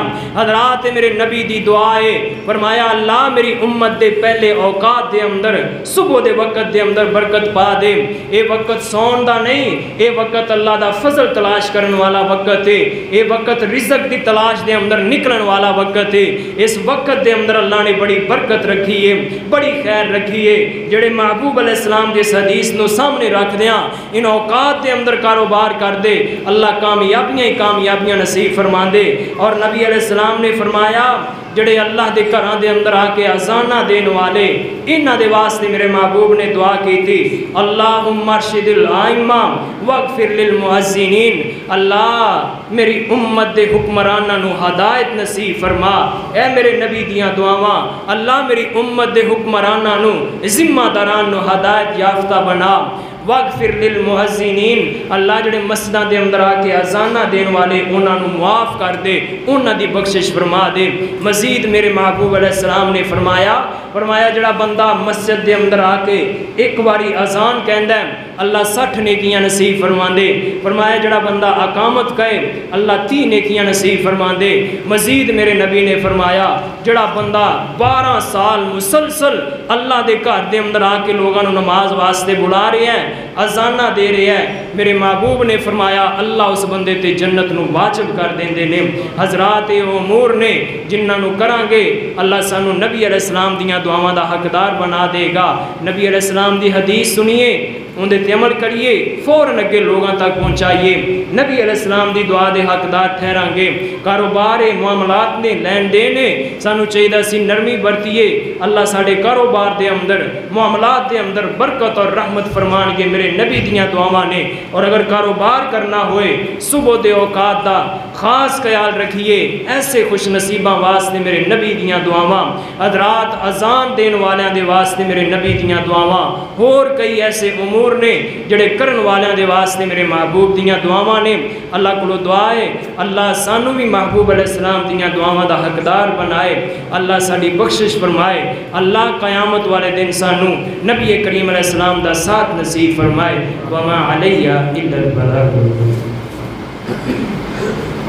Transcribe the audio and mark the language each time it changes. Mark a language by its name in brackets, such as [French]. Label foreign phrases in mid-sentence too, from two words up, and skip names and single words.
[Punjabi] حضرات میرے نبی دی دعائے فرمایا اللہ میری امت دے پہلے اوقات دے اندر صبح دے وقت دے اندر برکت پا دے، اے وقت سون دا نہیں، اے وقت اللہ دا فضل تلاش کرن والا وقت ہے، اے وقت رزق دی تلاش دے اندر نکلن والا وقت ہے، اس وقت دے اندر اللہ نے بڑی برکت رکھی ہے، بڑی خیر رکھی ہے۔ جڑے محبوب [Arabic] علیہ السلام [Punjabi] دے حدیث نو سامنے رکھ دیاں ان اوقات دے اندر کاروبار کر دے، اللہ کامیابیاں ہی کامیاب کامیابیاں نصیب فرما دے۔ اور نبی [Arabic] علیہ السلام [Punjabi] نے فرمایا جڑے اللہ دے گھراں دے اندر آ کے اذاناں دین والے انہاں دے واسطے میرے محبوب نے دعا کی تھی، [Arabic] اللہم ارشد الائمہ واغفر للمؤذنین، [Punjabi] اللہ میری امت دے حکمراناں نو ہدایت نصیب فرما۔ اے میرے نبی دیاں دعاواں، اللہ میری امت دے حکمراناں نو ذمہ داران نو ہدایت یافتہ بنا۔ [Arabic] واغفر للمؤذنین، [Punjabi] اللہ جڑے مسجداں دے اندر آ کے اذاناں دین والے انہاں نو معاف کر دے، انہاں دی بخشش فرما دے۔ مزید میرے محبوب [Arabic] علیہ السلام [Punjabi] نے فرمایا جڑا بندہ مسجد دے اندر آ کے ایک باری اذان کہندا ہے اللہ 60 نیکیاں نصیب فرما دے۔ فرمایا جڑا بندہ اقامت کہے اللہ 30 نیکیاں نصیب فرما دے۔ مزید میرے نبی نے فرمایا جڑا بندہ 12 سال مسلسل اللہ دے گھر دے اندر آ کے لوگاں نو نماز واسطے بلا رہے ہیں، اذاناں دے رہے ہیں، میرے محبوب نے فرمایا اللہ اس بندے تے جنت نو واجب کر دیندے نے۔ حضرات یہ امور نے جنہاں نو کران گے اللہ سانو نبی [Arabic] علیہ السلام [Punjabi] دیاں دعاواں دا حقدار بنا دے گا۔ نبی [Arabic] علیہ السلام [Punjabi] دی حدیث سنیے، اندے تے عمل کریے، فوراً اگے لوگاں تک پہنچائیے، نبی [Arabic] علیہ السلام [Punjabi] دی دعا دے حقدار ٹھہران گے۔ کاروبار معاملات نے لین دین نے سانو چاہیے سی نرمی برتیے، اللہ ساڈے کاروبار دے اندر معاملات دے اندر برکت اور رحمت فرمان گے میرے نبی دیاں دعاواں نے۔ اور اگر کاروبار کرنا ہوئے صبح دے اوقات دا خاص خیال رکھیے، ایسے خوش نصیباں واسطے میرے نبی دیاں دعاواں، حضرات اذان دین والیاں دے واسطے میرے نبی دیاں دعاواں، اور کئی ایسے امور نے جڑے کرن والیاں دے واسطے میرے محبوب دیاں دعاواں نے۔ اللہ کو دعا ہے اللہ سانو بھی محبوب [Arabic] علیہ السلام [Punjabi] دیاں دعاواں دا حقدار بنائے، اللہ ساڈی بخشش فرمائے، اللہ قیامت والے دن سانو نبی کریم [Arabic] علیہ السلام [Punjabi] دا ساتھ نصیب فرمائے۔ [Arabic] وما علیہ الا البلاغ۔